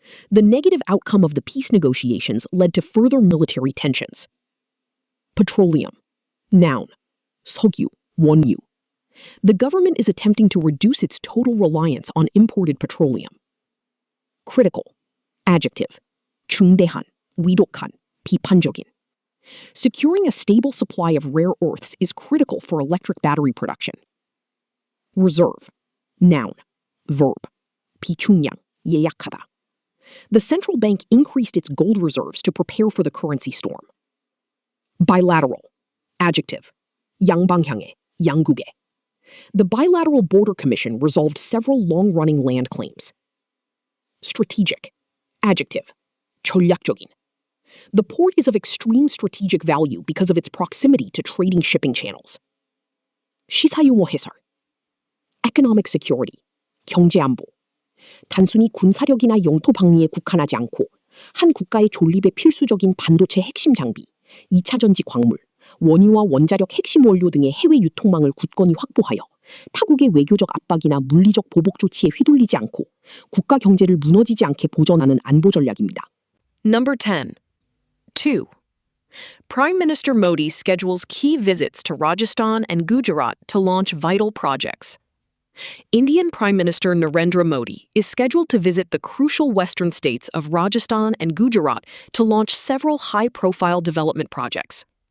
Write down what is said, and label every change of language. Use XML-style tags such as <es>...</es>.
<en>The negative outcome of the peace negotiations led to further military tensions. Petroleum. Noun.</en> <ko>석유, 원유.</ko> <en>The government is attempting to reduce its total reliance on imported petroleum. Critical. Adjective.</en> <ko>중대한, 위독한, 비판적인.</ko> <en>Securing a stable supply of rare earths is critical for electric battery production. Reserve. Noun. Verb.</en> <ko>비충량, 예약하다.</ko> <en>The central bank increased its gold reserves to prepare for the currency storm. Bilateral. Adjective.</en> <ko>양방향의, 양국의.</ko> <en>The Bilateral Border Commission resolved several long-running land claims. Strategic. Adjective.</en> <ko>전략적인.</ko> <en>The port is of extreme strategic value because of its proximity to trading shipping channels.</en> <ko>시사용어 해설.</ko> <en>Economic security.</en> <ko>경제안보. 단순히 군사력이나 영토 방위에 국한하지 않고 한 국가의 존립에 필수적인 반도체 핵심 장비, 2차 전지 광물, 원유와 원자력 핵심 원료 등의 해외 유통망을 굳건히 확보하여 타국의 외교적 압박이나 물리적 보복 조치에 휘둘리지 않고 국가 경제를 무너지지 않게 보전하는 안보 전략입니다.</ko> <en>Number 10. 2. Prime Minister Modi schedules key visits to Rajasthan and Gujarat to launch vital projects. Indian Prime Minister Narendra Modi is scheduled to visit the crucial western states of Rajasthan and Gujarat to launch several high-profile development projects.</en>